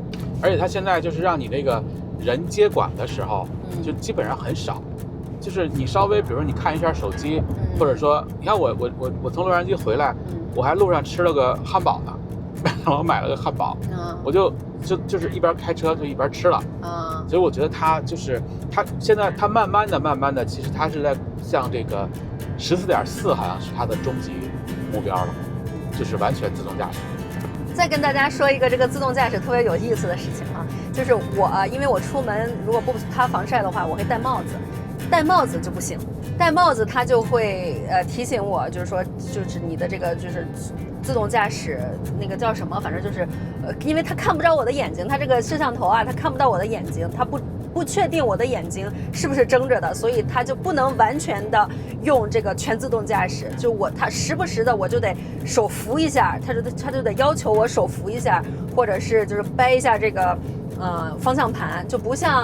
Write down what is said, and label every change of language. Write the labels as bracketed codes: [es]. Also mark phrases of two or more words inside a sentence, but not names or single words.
[zh] 而且它現在就是讓你那個人接管的時候，就基本上很少。就是你稍微比如說你看一下手機，或者說你看我從洛杉磯回來，我還路上吃了個漢堡呢，我買了個漢堡，我就是一邊開車就一邊吃了，所以我覺得它現在它慢慢的，其實它是在向這個14.4好像是它的終極目標了，就是完全自動駕駛。再跟大家說一個這個自動駕駛特別有意思的事情啊，就是因為我出門如果不擦防曬的話，我會戴帽子。戴帽子就不行，戴帽子它就會提醒我，就是說就是你的這個就是自動駕駛那個叫什麼，反正就是因為它看不着我的眼睛，它這個攝像頭啊，它看不到我的眼睛，它不確定我的眼睛是不是睁着的，所以它就不能完全的用這個全自動駕駛，就它時不時的我就得手扶一下，它就得要求我手扶一下，或者是就是掰一下這個方向盤，就不像。